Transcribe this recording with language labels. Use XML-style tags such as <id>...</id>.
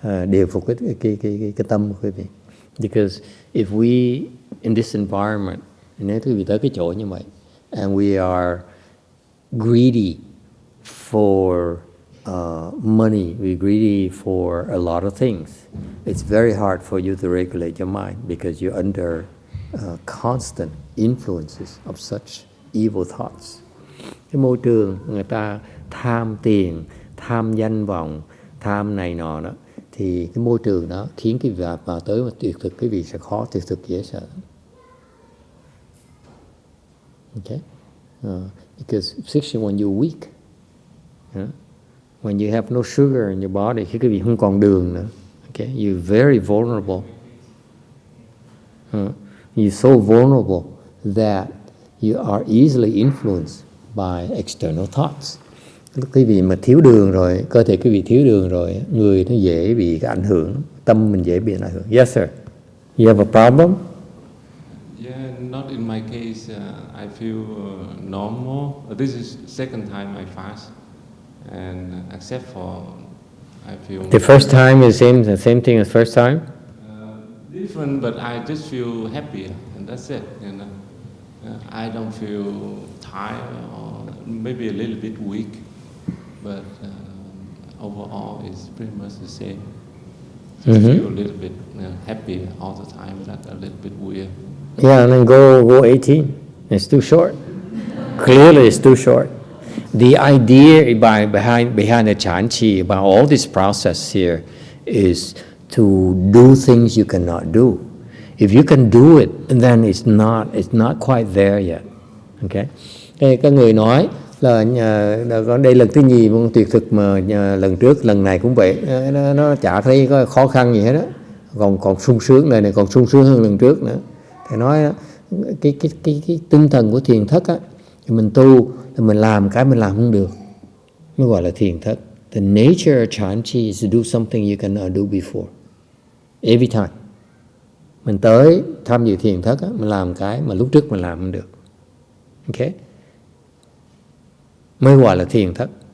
<vi>điều phục cái tâm của quý vị.</vi> <en>Because if we in this environment,</en> <vi>nếu quý vị tới cái chỗ như vậy,</vi> <en>and we are greedy for money, we're greedy for a lot of things, it's very hard for you to regulate your mind because you're under constant influences of such evil thoughts.</en> <vi>Cái môi trường người ta tham tiền, tham danh vọng, tham này nọ đó, thì cái môi trường đó khiến cái vị vào tới mà tuyệt thực, cái vị sẽ khó tuyệt thực dễ sợ.</vi> <en>Okay, because especially when you're weak, when you have no sugar in your body,</en> <vi>khi cái vị không còn đường nữa,</vi> <en>okay, you're very vulnerable. You're so vulnerable that you are easily influenced by external thoughts.</en> <vi>Lúc quý vị mà thiếu đường rồi, cơ thể quý vị thiếu đường rồi, người nó dễ bị cái ảnh hưởng, tâm mình dễ bị ảnh hưởng.</vi> <en>Yes sir. You have a problem? Yeah, not in my case. I feel normal. This is second time I fast, and except for I feel. The first time is the same thing as first time? Different, but I just feel happier, and that's it. You know, I don't feel tired or maybe a little bit weak, but overall it's pretty much the same. Just feel a little bit happy all the time. That's a little bit weird. Yeah, and then go 18. It's too short. Clearly, it's too short. The idea behind the Chan Chi, about all this process here, is to do things you cannot do. If you can do it, then it's not quite there yet. Okay.</en> <vi>Thế có người nói là đây lần thứ nhì môn tuyệt thực mà lần trước, lần này cũng vậy, nó chả thấy có khó khăn gì hết đó, còn sung sướng, này còn sung sướng hơn lần trước nữa. Thầy nói cái tinh thần của thiền thất á, thì mình tu thì mình làm cái mình làm không được, mới gọi là thiền thất.</vi> <en>The nature of Chan Chi is to do something you cannot do before. Every time</en> <vi>mình tới tham dự thiền thất á, mình làm cái mà lúc trước mình làm không được. Okay, mới gọi là thiền thất.</vi>